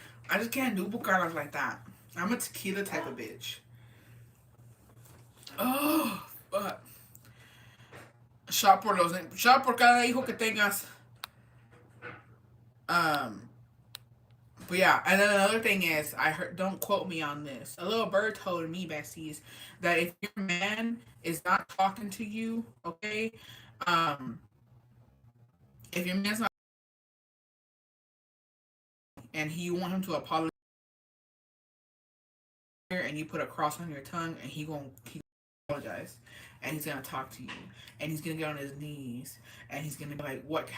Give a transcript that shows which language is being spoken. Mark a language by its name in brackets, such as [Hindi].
[English] I just can't do bucanas like that. I'm a tequila type of bitch. Oh, fuck. [Spanish] Shot por cada hijo que tengas. [English] But yeah, and then another thing is, I heard, don't quote me on this. A little bird told me, besties, that if your man is not talking to you, okay, if your man's not, and you want him to apologize, and you put a cross on your tongue, and he apologize, and he's gonna talk to you, and he's gonna get on his knees, and he's gonna be like, "What?